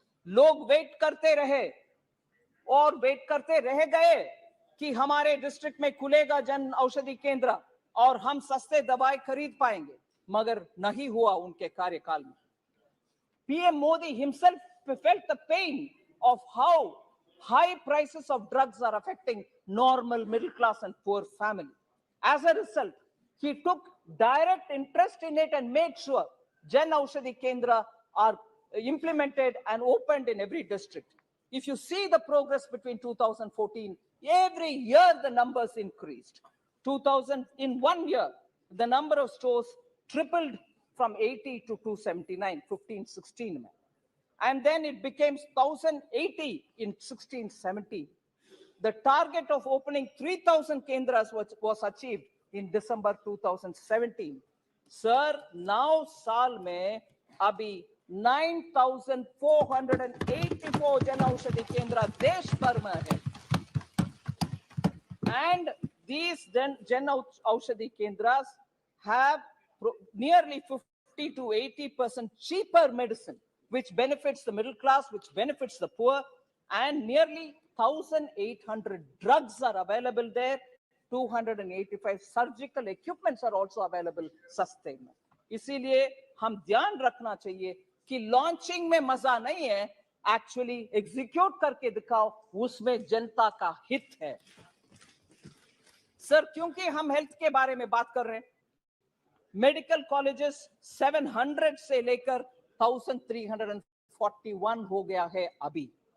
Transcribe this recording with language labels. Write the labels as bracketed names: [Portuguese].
[Hindi] लोग वेट करते रहे और वेट करते रह गए कि हमारे डिस्ट्रिक्ट में खुलेगा जन औषधि केंद्र और हम सस्ते दवाई खरीद पाएंगे, मगर नहीं हुआ उनके कार्यकाल में. [English] PM Modi himself felt the pain of how high prices of drugs are affecting normal middle class and poor family. As a result, he took direct interest in it and made sure Jan Aushadhi Kendra are implemented and opened in every district. If you see the progress between 2014, every year the numbers increased. 2000, in 1 year, the number of stores tripled from 80 to 279, 15-16. And then it became 1,080 in 16-17. The target of opening 3,000 kendras was achieved in December 2017. [Hindi] Sir, now साल में अभी 9,484 जन औषधि केंद्र देश भर में है. [English] And these Jan Aushadhi Kendras have nearly 50 to 80% cheaper medicine, which benefits the middle class, which benefits the poor, and nearly 1,800 drugs are available there. 285 surgical equipments are also available [Hindi] सस्ते में. इसीलिए हम ध्यान रखना चाहिए कि लॉन्चिंग में मजा नहीं है, एक्चुअली एग्जीक्यूट करके दिखाओ, उसमें जनता का हित है. सर, क्योंकि हम हेल्थ के बारे में बात कर रहे हैं, मेडिकल कॉलेजेस 700 से लेकर 1341 हो गया है अभी.